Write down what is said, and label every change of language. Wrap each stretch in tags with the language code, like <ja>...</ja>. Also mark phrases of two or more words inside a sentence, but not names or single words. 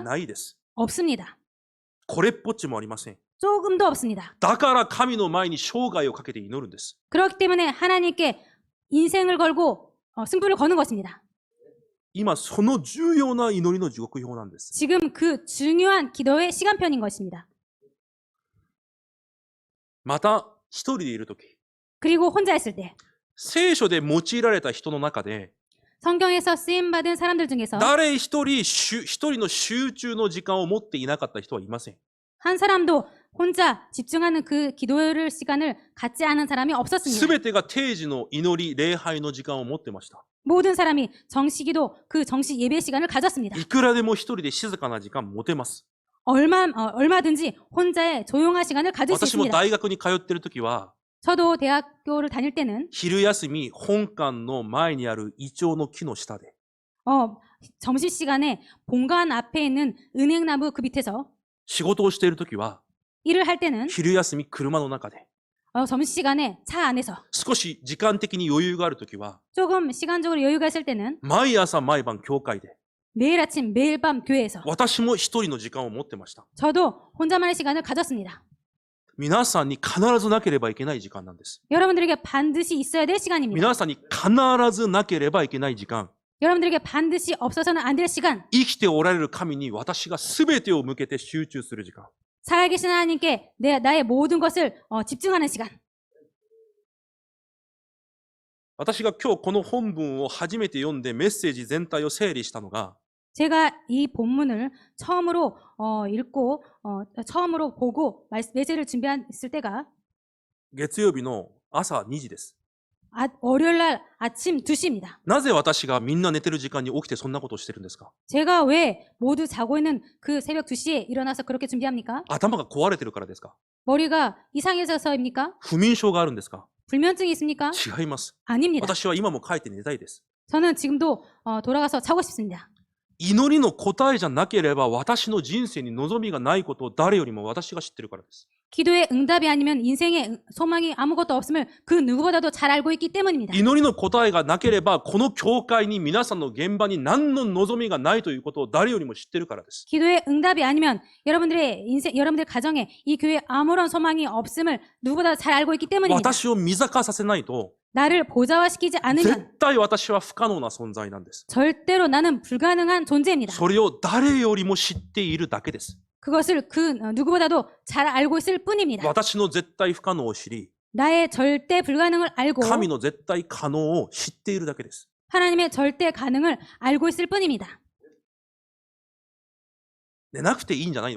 <ja>ないです。</ja> <ko>없습니다.</ko> <ja>これっぽっちもありません。</ja> <ko>조금도 없습니다.</ko> <ja>だから神の前に生涯をかけて祈るんです。</ja> <ko>그렇기 때문에 하나님께 인생을 걸고 승부를 거는 것입니다.</ko> <ja>今その重要な祈りの時刻表なんです。</ja> <ko>지금 그 중요한 기도의 시간편인 것입니다.</ko> <ja>また一人でいるとき、</ja> <ko>그리고 혼자 있을 때</ko> <ja>聖書で用いられた人の中で</ja> <ko>성경에서 쓰임받은 사람들 중에서</ko> <ja>誰一人の集中の時間を持っていなかった人はいません。</ja> <ko>한 사람도 혼자 집중하는 그 기도를 시간을 갖지 않은 사람이</ko> <ja>す</ja> <ko>없었습니다.</ko> <ja>べてが定時の祈り、礼拝の時間を持ってました。</ja> <ko>모든 사람이 정시기도 그 정시 예배 시간을 가졌습니다.</ko> <ja>いくらでも一人で静かな時間持てます。</ja> <ko>얼마든지 혼자의 조용한 시간을 가질 수</ko> <ja>私も</ja> <ko>있습니다.</ko> <ja>大学に通っているときは、</ja> <ko>저도 대학교를 다닐 때는</ko> <ja>昼休み、本館の前にあるイチョウの木の下で、</ja> <ko>점심 시간에 본관 앞에 있는 은행나무 그 밑에서</ko> <ja>仕事をしているときは、</ja> <ko>일을 할 때는</ko> <ja>昼休み、車の中で、</ja> <ko>점심 시간에 차 안에서</ko> <ja>少し時間的に余裕があるときは、</ja> <ko>조금 시간적으로 여유가 있을 때는</ko> <ja>毎朝毎晩教会で、</ja> <ko>매일 아침 매일 밤 교회에서</ko> <ja>私も一人の時間を持ってました。</ja> <ko>저도 혼자만의 시간을 가졌습니다.</ko> <ja>皆さんに必ずなければいけない時間なんです。</ja> <ko>여러분들에게 반드시 있어야 될 시간입니다.</ko> <ja>皆さんに必ずなければいけない時間。</ja> <ko>여러분들에게 반드시 없어서는 안 될 시간.</ko> <ja>生きておられる神に私が全てを向けて集中する時間。</ja> <ko>살아계신 하나님께 나의 모든 것을 집중하는 시간.</ko> <ja>私が今日この本文を初めて読んでメッセージ全体を整理したのが、</ja> <ko>제가 이 본문을 처음으로 읽고 처음으로 보고 메시지를 준비했을 때가</ko> <ja>月曜日の朝2時です。</ja> <ko>월요일 날 아침 2시입니다.</ko> <ja>なぜ私がみんな寝てる時間に起きてそんなことをしてるんですか？</ja> <ko>제가 왜 모두 자고 있는 그 새벽 2시에 일어나서 그렇게 준비합니까?</ko> <ja>頭が壊れてるからですか？</ja> <ko>머리가 이상해져서입니까?</ko> <ja>不眠症があるんですか？</ja> <ko>불면증이 있습니까?</ko> <ja>違います。</ja> <ko>아닙니다.</ko> <ja>私は今も帰って寝たいです。</ja> <ko>저는 지금도 돌아가서 자고 싶습니다.</ko> <ja>祈りの答えじゃなければ私の人生に望みがないことを誰よりも私が知ってるからです。</ja> <ko>기도의 응답이 아니면 인생의 소망이 아무것도 없음을 그 누구보다도 잘 알고 있기 때문입니다.</ko> <ja>祈りの答えがなければこの教会に皆さんの現場に何の望みがないということを誰よりも知ってるからです。</ja> <ko>기도의 응답이 아니면 여러분들의 인생, 여러분들 가정에 이 교회에 아무런 소망이 없음을 누구보다 잘 알고 있기 때문입니다.</ko> <ja>私を見境させないと</ja> <ko>나를 보좌화시키지 않으면</ko> <ja>絶対私は不可能な存在なんです。</ja> <ko>절대로 나는 불가능한 존재입니다.</ko> <ja>それを誰よりも知っているだけです。</ja> <ko>그것을 그 누구보다도 잘 알고 있을 뿐입니다.</ko> <ja>私の絶対不可能を知り、</ja> <ko>나의 절대 불가능을 알고</ko> <ja>神の絶対可能を知っているだけです。</ja> <ko>하나님의 절대 가능을 알고 있을 뿐입니다.</ko> <ja>寝なくていいんじゃない。</ja>